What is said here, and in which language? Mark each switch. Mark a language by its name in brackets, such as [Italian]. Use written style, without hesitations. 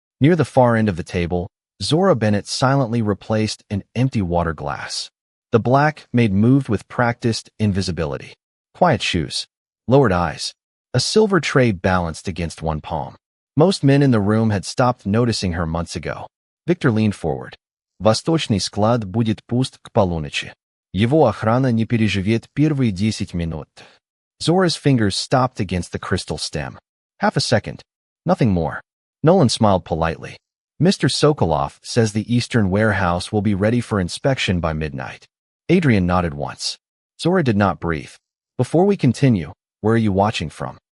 [English] Near the far end of the table, Zora Bennett silently replaced an empty water glass. The black Maid moved with practiced invisibility. Quiet shoes. Lowered eyes. A silver tray balanced against one palm. Most men in the room had stopped noticing her months ago. Viktor leaned forward. [Russian] Восточный склад будет пуст к полуночи. Его охрана не переживет первые 10 минут. [English] Zora's fingers stopped against the crystal stem. Half a second. Nothing more. Nolan smiled politely. Mr. Sokolov says the eastern warehouse will be ready for inspection by midnight. Adrian nodded once. Zora did not breathe. Before we continue, where are you watching from?